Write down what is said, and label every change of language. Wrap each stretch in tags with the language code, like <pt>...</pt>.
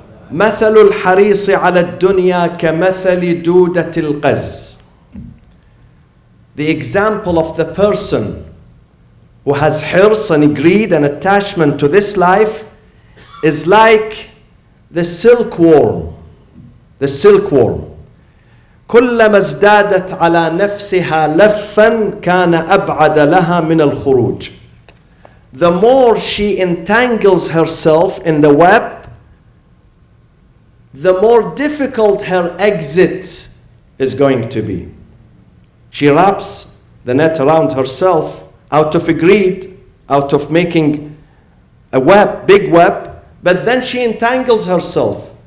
<ar>مثل الحريص على الدنيا كمثل دودة القز.</ar> <en>The example of the person who has hirs and greed and attachment to this life is like the silkworm. The silkworm.</en> <ar>كلما ازدادت على نفسها لفا كان أبعد لها من الخروج.</ar> <en>The more she entangles herself in the web, the more difficult her exit is going to be. She wraps the net around herself out of greed, out of making a web, big web, but then she entangles herself.</en>